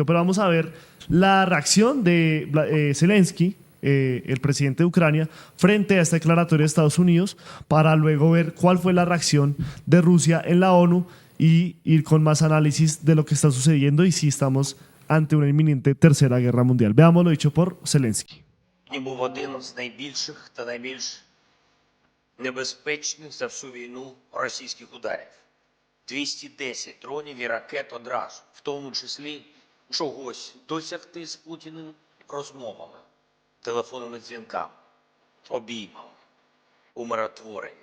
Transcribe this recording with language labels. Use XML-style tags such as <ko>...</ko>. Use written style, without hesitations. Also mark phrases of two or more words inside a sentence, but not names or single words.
<es>Pero vamos a ver la reacción de Zelensky, el presidente de Ucrania, frente a esta declaratoria de Estados Unidos, para luego ver cuál fue la reacción de Rusia en la ONU y ir con más análisis de lo que está sucediendo y si estamos ante una inminente tercera guerra mundial. Veamos lo dicho por Zelensky.</es> <uk>Був один з найбільших та найбільш небезпечних за всю війну російських ударів. 210 дронів і ракет одразу, в тому числі чогось досягти з Путіним розмовами, телефонними дзвінками, обіймами, умиротворенням.</uk>